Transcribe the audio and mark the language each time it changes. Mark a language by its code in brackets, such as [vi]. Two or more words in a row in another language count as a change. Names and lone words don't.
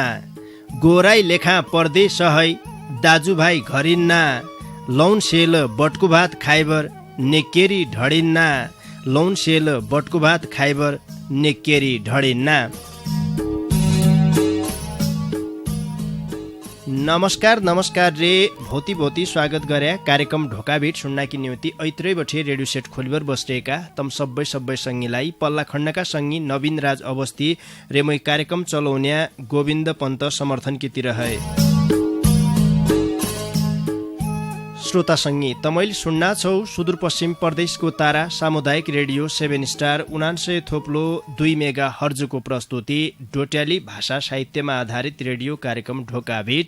[dty] गोराई लेखा परदेश है दाजुभाइ घरिन्ना लौन सेल बटकु भात खाइबर नेकेरी ढडिन्ना लौन सेल बटकु भात खाइबर नेकेरी ढडिन्ना। नमस्कार रे भौती भौती स्वागत गरे कार्यक्रम ढोकाभिट सुन्नाकी निम्ति ऐत्रै बठे रेडियो सेट खोलिबर बस्टेका तम सबै संगीलाई पल्ला खण्डका संगी नवीन राज अवस्थी रे मै कार्यक्रम चलाउने गोविन्द पन्त समर्थनकीतिर है। [ne] श्रोता संगी तमैले सुन्ना छौ सुदूरपश्चिम प्रदेशको तारा सामुदायिक रेडियो 7 स्टार 99.2 मेगा हर्जको प्रस्तुति डोट्याली भाषा साहित्यमा आधारित रेडियो कार्यक्रम ढोकाभिट।